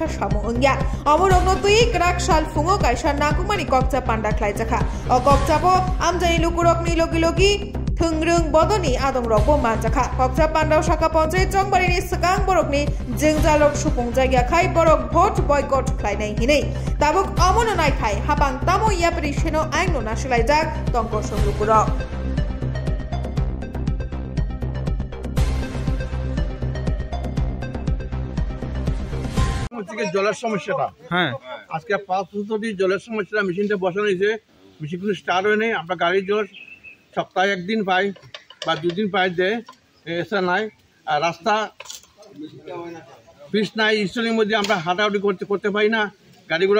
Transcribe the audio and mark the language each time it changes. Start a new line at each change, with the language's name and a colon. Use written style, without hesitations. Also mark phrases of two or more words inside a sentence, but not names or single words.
Kok Borok: सामु अंग्या अमरग्न तुई ग्राक साल फुङो काइसा नाकुमानि कक्चा पान्डा ख्लाय जाखा अ कक्चाबो आमचाइनि लुकुरकनि लोगि लोगि थंग्रों बदनि आदम रकबो मानजाखा कक्चा पान्डा शाखा पंचायत जंबारिनि सगां बरकनि जंजालक सुपुं जायगा खाय बरक भोट बयकट ख्लायनाय हिनै ताबुक अमनो नायखाय हाबां तामो यापरिसेनो आइनो नासलायजाक तंक सुलुकुरक
Bangla: জলের সমস্যাটা হ্যাঁ আজকে 5 বছর ধরে জলের সমস্যা মেশিনটা বসানো হয়েছে মেশিন কোনো স্টার্ট হয় নাই আমরা গাড়ির জল সপ্তাহে একদিন পাই বা দুদিন পাই দেয় এসা নাই আর রাস্তা পিচ নাই স্টোনের মধ্যে আমরা হাঁটাহাঁটি করতে পারি না গাড়িগুলো